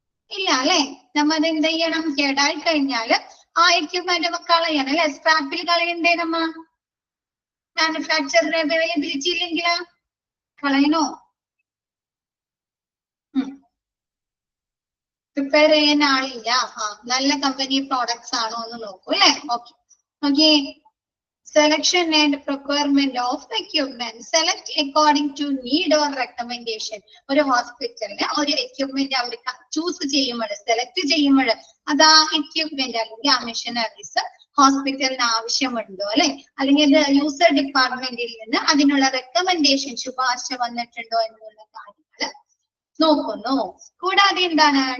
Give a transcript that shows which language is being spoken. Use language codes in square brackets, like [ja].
[ml] ഇല്ല അല്ലെ. നമ്മ അത് എന്ത് ചെയ്യണം? കേടായി കഴിഞ്ഞാല് ആ എക്യുപ്മെന്റ് കളയണം അല്ലെ, സ്ക്രാപ്പിൽ കളയണ്ടേ നമ്മ? മാനുഫാക്ചർ അവൈലബിലിറ്റി ഇല്ലെങ്കിൽ കളയണോ? പ്രിപ്പയർ ചെയ്യാൻ ആളില്ല. നല്ല കമ്പനി പ്രോഡക്ട്സ് ആണോ എന്ന് നോക്കൂ അല്ലെ. Okay. [en] Selection and procurement of equipment. Select according to need or recommendation. [ml] ഒരു ഹോസ്പിറ്റലിന് ഒരു എക്യുപ്മെന്റ് അവർ ചൂസ് ചെയ്യുമ്പോൾ, സെലക്ട് ചെയ്യുമ്പോൾ, അത് ആ എക്യുപ്മെന്റ് അല്ലെങ്കിൽ ആ മെഷീനറീസ് ഹോസ്പിറ്റലിന് ആവശ്യമുണ്ടോ അല്ലെ, അല്ലെങ്കിൽ അത് യൂസർ ഡിപ്പാർട്ട്മെന്റിൽ നിന്ന് അതിനുള്ള റെക്കമെൻഡേഷൻ, ശുപാർശ വന്നിട്ടുണ്ടോ എന്നുള്ള കാര്യങ്ങൾ നോക്കുന്നു. കൂടാതെ എന്താണ്?